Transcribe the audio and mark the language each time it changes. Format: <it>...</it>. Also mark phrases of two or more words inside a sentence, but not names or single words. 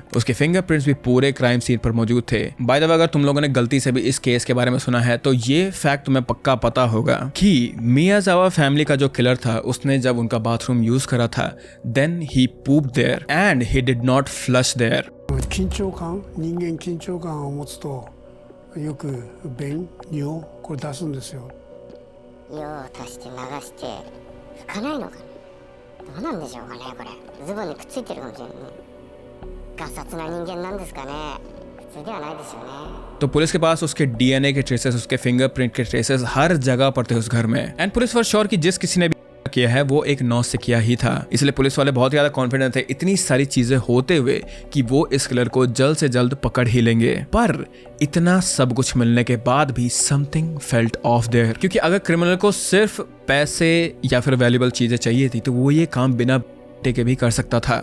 <hi>उसके फिंगरप्रिंट्स भी पूरे</hi> <en>crime scene</en> <hi>पर मौजूद थे।</hi> <en>by the way,</en> <hi>अगर तुम लोगों ने गलती से भी इस केस के बारे में सुना है तो ये फैक्ट तुम्हें पक्का पता होगा कि मियाजावा फैमिली का जो किलर था उसने जब उनका बाथरूम यूज करा था</hi> <en>then he pooped there and he did not flush there.</en> <ja>緊張感、人間緊張感を持つとよく便、尿これ出すんですよ。用を足して流して拭かないのかどうなんでしょうかね、これズボンにくっついてるかもしれないね。ガサツな人間なんですかね。普通ではないですよね。</ja> <hi>तो पुलिस के पास उसके डीएनए के ट्रेसेस, उसके फिंगरप्रिंट के ट्रेसेस हर जगह पर थे उस घर में।</hi> <en>and police for sure</en> <hi>कि जिस किसी ने भी किया है वो एक नौसिखिया ही था, इसलिए पुलिस वाले बहुत ज्यादा कॉन्फिडेंट थे इतनी सारी चीजें होते हुए कि वो इस किलर को जल्द से जल्द पकड़ ही लेंगे। पर इतना सब कुछ मिलने के बाद भी</hi> <en>something felt off there,</en> <hi>क्योंकि अगर क्रिमिनल को सिर्फ पैसे या फिर वैल्यूएबल चीजें चाहिए थी तो वो ये काम बिना के भी कर सकता था।</hi>